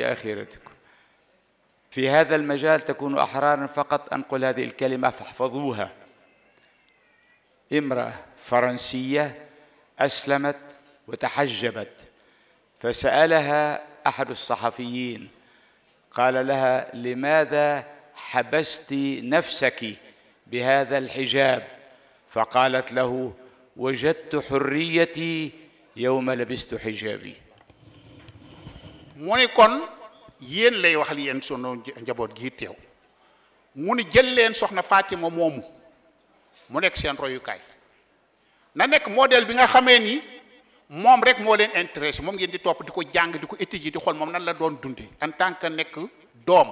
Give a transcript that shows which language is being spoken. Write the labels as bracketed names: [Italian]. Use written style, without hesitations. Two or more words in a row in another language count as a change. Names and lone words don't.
[Arabic] آخرتكم في هذا المجال تكونوا أحرارا فقط أنقل هذه الكلمة فاحفظوها امرأة فرنسية أسلمت وتحجبت فسألها أحد الصحفيين قال لها لماذا حبست نفسك بهذا الحجاب فقالت له وجدت حريتي يوم لبست حجابي [Wolof] mu ni kon yéen lay waxal yéen sunu njaboot gi teew mu ni jël leen soxna Fatima moomu mu nekk seen royukaay na nekk modèle bi nga xamee ni moom rek moo leen intéressé moom ngeen di topp di ko jàng di ko étudier di xool moom nan la doon dunde [French] en tant que [Wolof] nekk doom